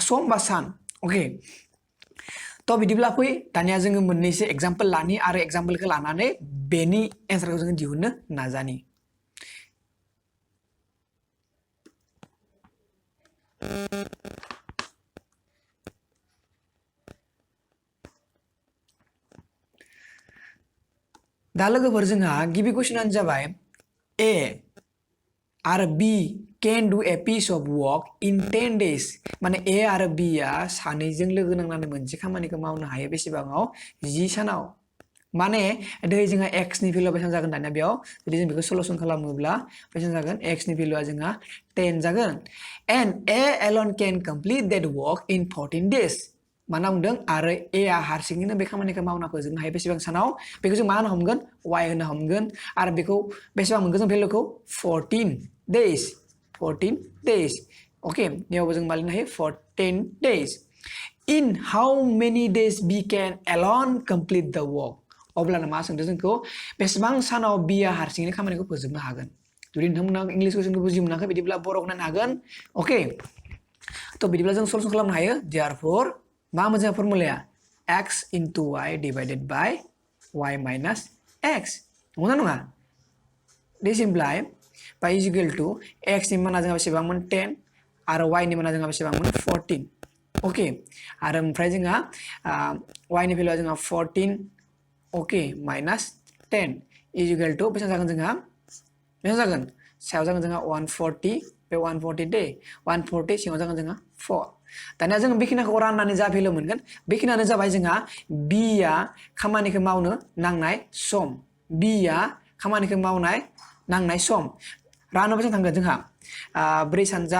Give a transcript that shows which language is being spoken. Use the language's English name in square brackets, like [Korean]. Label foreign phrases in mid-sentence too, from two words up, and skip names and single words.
[Bodo] सम बा सान ओके थ' बिदिब्ला फै दानिया जोङो मोननैसो एग्जाम्पल लानि आरो एग्जाम्पलखौ लानानै बेनि एन्सारखौ जोङो दिहुननो नाजानि दा लोगोफोर जोंहा गिबि कुइसनानो जाबाय A आरो B [English] can do a piece of work in 10 days [Bodo] माने A आरो B आ सानैजों लोगो नांनानै मोनसे खामानिखौ मावनो हायो बेसेबाङाव 10 सानाव माने दै जोंहा X नि भेलुआ बेसेबां जागोन दानिया बेयाव जुदि जों बेखौ सल्युसन खालामोब्ला बेसेबां जागोन X नि भेलुआ जोंहा 10 जागोन [English] and A alone can complete that work in 14 days [Bodo] माना बुंदों आरो A आ हारसिङैनो बे खामानिखौ मावना फोजोबनो हायो बेसेबां सानाव बेखौ जों मा होनो हमगोन Y होनो हमगोन आरो बेखौ बेसेबां मोनगोन जों भेलुखौ [English] 14 days [Bodo] ओके बेयावबो जों मा लिरनो हायो [English] 14 days in how many days B can alone complete the work [Bodo] अब्लाना मा सोंदों जोंखौ बेसेबां सानाव B आ हारसिङैनो खामानिखौ फोजोबनो हागोन जुदि नोंथांमोना इंलिश कुइसनखौ बुजि मोनाखै बिदिब्ला बर'खौ नायनो हागोन ओके थ' बिदिब्ला जों सल्युसन खालामनो हायो therefore मा मोजां फर्मुलाया [English] X into Y divided by Y minus X [Bodo] नंगौना नङा [English] this imply by is equal to X [Bodo] नि माना जोंहा बेसेबांमोन 10 आरो Y नि माना जोंहा बेसेबांमोन 14 ओके आरो ओमफ्राय जोंहा Y नि भेलुआ जोंहा 14 ओके माइनास 10 [English] is equal to [Bodo] बेसेबां जागोन जोंहा बेसेबां जागोन सायाव जागोन जोंहा 140 बे 140 दे 140 सिङाव जागोन जोंहा 4 दानिया जों बेखिनिखौ राननानै जा भेलु मोनगोन बेखिनियानो जाबाय जोंहा b आ खामानिखौ मावनो नांनाय सम b आ खामानिखौ मावनाय नांनाय सम रानो बेसेबां थांगोन जोंहा 4 सानजाब